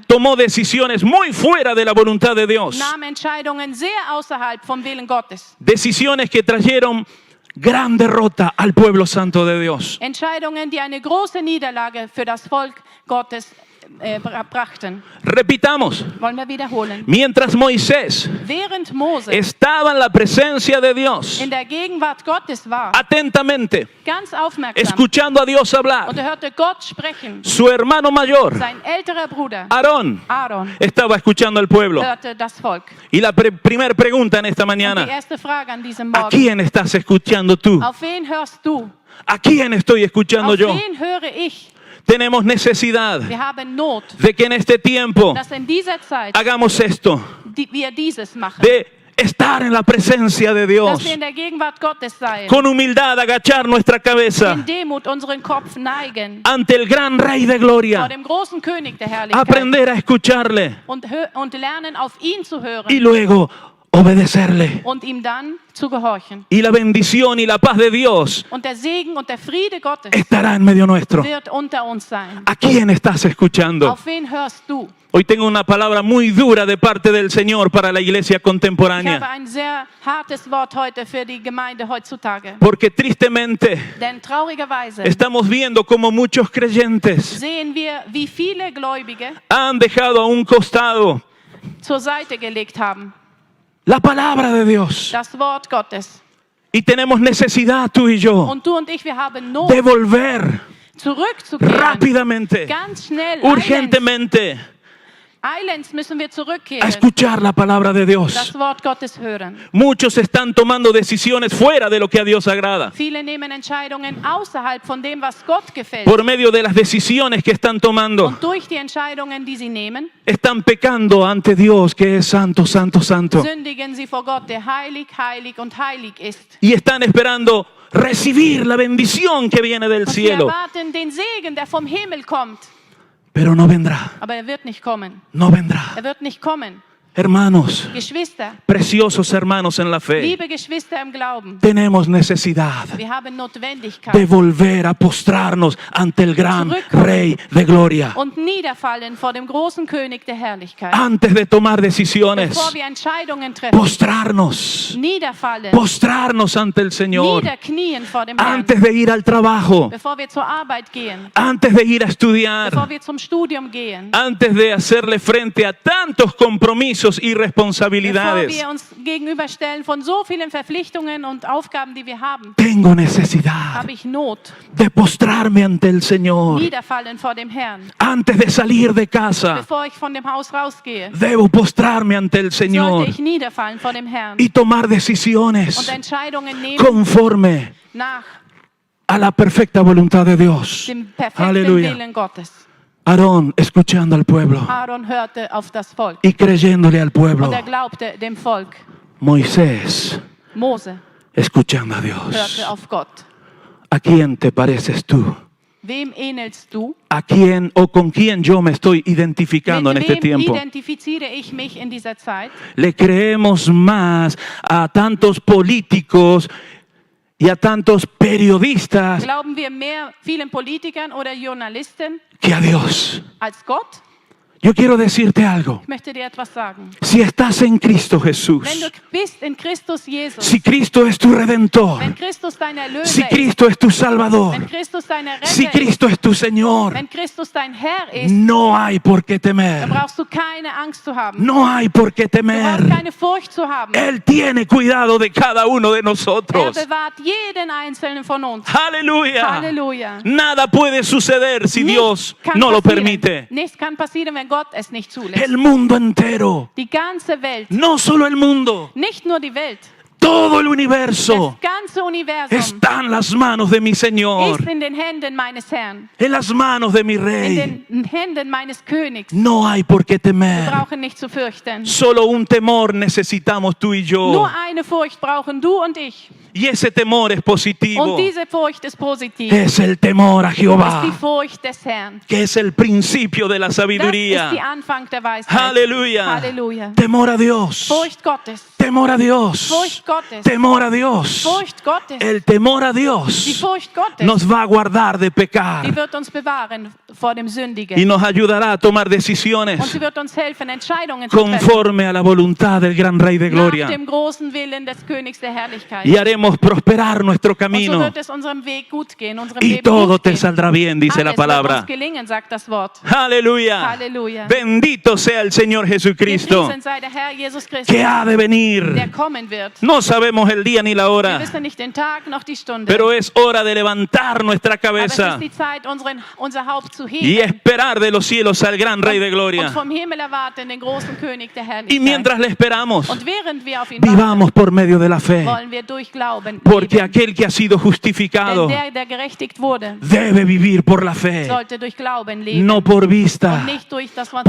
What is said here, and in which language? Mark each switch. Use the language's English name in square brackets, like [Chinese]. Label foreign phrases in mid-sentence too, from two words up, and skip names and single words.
[Spanish] tomó decisiones muy fuera de la voluntad de Dios. [German] nahm Entscheidungen sehr außerhalb vom Willen Gottes. [Spanish] Decisiones que trajeron gran derrota al pueblo santo de Dios. [German] Entscheidungen, die eine große Niederlage für das Volk Gottes brachten. [Spanish] Repitamos, [German] Wollen wir wiederholen. [Spanish] mientras Moisés [German] Während Mose [Spanish] estaba en la presencia de Dios, [German] in der Gegenwart Gottes war, [Spanish] atentamente, [German] ganz aufmerksam, [Spanish] escuchando a Dios hablar, [German] und hörte Gott sprechen, [Spanish] su hermano mayor, [German] sein älterer Bruder, [Spanish] Aarón, [German] Aaron, [Spanish] estaba escuchando al pueblo. [German] hörte das Volk. [Spanish] Y la primera pregunta en esta [German] Und die [Spanish] mañana, [German] erste Frage an diesem [Spanish] ¿a [German] Morgen, [Spanish] quién estás escuchando tú? [German] auf wen hörst du? [Spanish] ¿A quién estoy escuchando [German] Auf [Spanish] yo? [German] wen höre ich? [Spanish] Tenemos necesidad [German] Wir haben Not, [Spanish] de que en este tiempo [German] dass in dieser Zeit [Spanish] hagamos esto, [German] wir dieses machen. [Spanish] de estar en la presencia de [German] Dass [Spanish] Dios, [German] wir in der Gegenwart Gottes seien. [Spanish] con humildad agachar nuestra cabeza [German] In Demut unseren Kopf neigen. [Spanish] ante el gran Rey de [German] Vor [Spanish] Gloria, [German] dem großen König der Herrlichkeit. [Spanish] aprender a escucharle [German] Und lernen, auf ihn zu hören. [Spanish] y luego obedecerle. [German] Und ihm dann zu gehorchen. [Spanish] Y la bendición y la paz de Dios [German] Und der Segen und der Friede Gottes [Spanish] estará en medio nuestro. [German] wird unter uns sein. [Spanish] ¿A quién estás escuchando? [German] Auf wen hörst du? [Spanish] Hoy tengo una palabra muy dura de parte del Señor para la iglesia [German] Ich habe [Spanish] contemporánea, [German] ein sehr hartes Wort heute für die Gemeinde heutzutage. [Spanish] porque tristemente [German] Denn traurigerweise [Spanish] estamos viendo como muchos creyentes [German] sehen wir, wie viele Gläubige [Spanish] han dejado a un costado [German] zur Seite gelegt haben. [Spanish] la palabra de Dios. [German] Das Wort Gottes. [Spanish] Y tenemos necesidad, tú y yo, [German] Und du und ich, wir haben Not, [Spanish] de volver [German] zurückzukehren. [Spanish] rápidamente, [German] Ganz schnell, [Spanish] urgentemente, [German] eilends müssen wir [Spanish] a [German] zurückkehren. [Spanish] escuchar la palabra de Dios. [German] Das Wort Gottes hören. [Spanish] Muchos están tomando decisiones fuera de lo que a Dios agrada, [German] Viele nehmen Entscheidungen außerhalb von dem, was Gott gefällt. [Spanish] por medio de las decisiones que están tomando. [German] Und durch die Entscheidungen, die sie nehmen, [Spanish] Están pecando ante Dios, que es santo, santo, santo. [German] sündigen sie vor Gott, der heilig, heilig und heilig ist. [Spanish] Y están esperando recibir la bendición que viene del [German] Und sie [Spanish] cielo. [German] erwarten den Segen, der vom Himmel kommt. [Spanish] Pero no vendrá, [German] Aber er wird nicht kommen. [Spanish] no vendrá. [German] Er wird nicht kommen. [Spanish] Hermanos, [German] Geschwister, [Spanish] preciosos hermanos en la fe, [German] liebe Geschwister im Glauben, [Spanish] tenemos necesidad [German] wir haben [Spanish] de [German] Notwendigkeit [Spanish] volver a postrarnos ante el gran Rey de Gloria. [German] und niederfallen vor dem großen König der Herrlichkeit. [Spanish] Antes de tomar decisiones, [German] Bevor wir Entscheidungen treffen, [Spanish] postrarnos, [German] niederfallen, [Spanish] postrarnos ante el Señor. [German] niederknien vor dem Herrn. [Spanish] Antes de ir al trabajo, [German] Bevor wir zur Arbeit gehen, [Spanish] antes de ir a estudiar, [German] bevor wir zum Studium gehen, [Spanish] antes de hacerle frente a tantos compromisos y [German] bevor [Spanish] responsabilidades. [German] wir uns gegenüberstellen von so vielen Verpflichtungen und Aufgaben, die wir haben, [Spanish] Tengo necesidad [German] habe ich Not, [Spanish] de postrarme ante el Señor. [German] niederfallen vor dem Herrn. [Spanish] Antes de salir de casa, [German] Bevor ich von dem Haus rausgehe, [Spanish] debo postrarme ante el Señor [German] sollte ich niederfallen vor dem Herrn [Spanish] y tomar [German] und [Spanish] decisiones [German] Entscheidungen nehmen [Spanish] conforme [German] nach [Spanish] a la perfecta voluntad de Dios. [German] dem perfekten [Spanish] Aleluya. [German] Willen Gottes. [Spanish] Aarón escuchando al pueblo [German] Aaron hörte auf das Volk [Spanish] y creyéndole al pueblo. [German] und er glaubte dem Volk. [Spanish] Moisés [German] Mose [Spanish] escuchando a [German] hörte [Spanish] Dios. [German] auf Gott. [Spanish] ¿A quién te pareces tú? [German] Wem ähnelst du? [Spanish] ¿A quién o con quién yo me estoy identificando en [German] Mit [Spanish] este [German] wem [Spanish] tiempo? [German] identifiziere ich mich in dieser Zeit? [Spanish] Le creemos más a tantos políticos y a tantos periodistas [German] Glauben wir mehr vielen Politikern oder Journalisten [Spanish] que a Dios. [German] als Gott? [Spanish] Yo quiero decirte algo. [German] Ich möchte dir etwas sagen. [Spanish] Si estás en Cristo [German] Wenn [Spanish] Jesús, [German] du bist in Christus Jesus, [Spanish] si Cristo es tu Redentor, [German] wenn Christus dein Erlöser [Spanish] si [German] ist, [Spanish] Cristo es tu Salvador, [German] wenn Christus dein Retter [Spanish] si [German] ist, [Spanish] Cristo es tu Señor, [German] wenn Christus dein Herr ist, [Spanish] no hay por qué [German] dann [Spanish] temer. [German] brauchst du keine Angst zu haben. [Spanish] No hay por qué [German] Du brauchst [Spanish] temer. [German] keine Furcht zu haben. [Spanish] Él tiene cuidado de cada uno de [German] Er [Spanish] nosotros. [German] bewahrt jeden einzelnen von uns. [Spanish] Aleluya. [German] Halleluja. [Spanish] Nada puede suceder si Dios [German] Nichts kann [Spanish] no lo [German] passieren. [Spanish] permite. [German] Nichts kann passieren, wenn Gott es nicht zulässt. [Spanish] El mundo entero, [German] Die ganze Welt, [Spanish] no solo el mundo, [German] nicht nur die Welt, [Spanish] todo el [German] das [Spanish] universo [German] ganze Universum [Spanish] está en las manos de mi Señor, [German] ist in den Händen meines Herrn, [Spanish] en las manos de mi [German] in [Spanish] Rey. [German] den Händen meines Königs. [Spanish] No hay por qué [German] Wir [Spanish] temer. [German] brauchen nicht zu fürchten. [Spanish] Solo un temor necesitamos tú y yo. [German] Nur eine Furcht brauchen du und ich. [Spanish] Y ese temor es positivo. [German] Und diese Furcht ist positiv. [Spanish] Es el temor a [German] Das [Spanish] Jehová, [German] ist die Furcht des Herrn. [Spanish] que es el principio de la [German] Das ist die [Spanish] sabiduría. [German] Anfang der Weisheit. [Spanish] Aleluya. [German] Halleluja. [Spanish] Temor a Dios. [German] Furcht Gottes. [Spanish] Temor a Dios. [German] Furcht Gottes. [Spanish] Temor a Dios. [German] Furcht Gottes. [Spanish] El temor a [German] Die [Spanish] Dios [German] Furcht Gottes, [Spanish] nos va a guardar de pecar [German] die wird uns bewahren vor dem [Spanish] y [German] Sündigen. [Spanish] nos ayudará a tomar [German] Und [Spanish] decisiones [German] sie wird uns helfen, Entscheidungen zu treffen. [Spanish] conforme a la voluntad del gran Rey de [German] Nach [Spanish] gloria. [German] dem großen Willen des Königs der Herrlichkeit. [Spanish] Y haremos prosperar nuestro [German] Und so [Spanish] camino [German] wird es unserem Weg gut gehen, unserem [Spanish] y [German] Leben [Spanish] todo [German] gut [Spanish] te [German] gehen. [Spanish] saldrá bien, dice la [German] Alles wird [Spanish] palabra. [German] uns gelingen, sagt das Wort. [Spanish] Aleluya. [German] Halleluja. [Spanish] Bendito sea el Señor Jesucristo, [German] Gepriesen sei der Herr Jesus Christus, [Spanish] que ha de [German] der [Spanish] venir. [German] kommen wird. [Spanish] No sabemos el día ni la [German] Wir [Spanish] hora, [German] wissen nicht den Tag noch die Stunde. [Spanish] pero es hora de levantar nuestra [German] Aber es [Spanish] cabeza [German] ist die Zeit, unser Haupt zu [Spanish] y [German] heben [Spanish] esperar de los cielos al gran Rey de [German] und [Spanish] gloria. [German] vom Himmel erwarten den großen König der [Spanish] Y [German] Herrlichkeit. [Spanish] mientras le esperamos, [German] Und während wir auf ihn warten, [Spanish] vivamos por medio de la fe, [German] wollen wir durch Glauben [Spanish] porque [German] leben. [Spanish] aquel que ha sido [German] Denn [Spanish] justificado [German] der gerechtigt wurde, [Spanish] debe vivir por la fe, [German] sollte durch Glauben leben. [Spanish] no por vista. [German] Und nicht durch das, was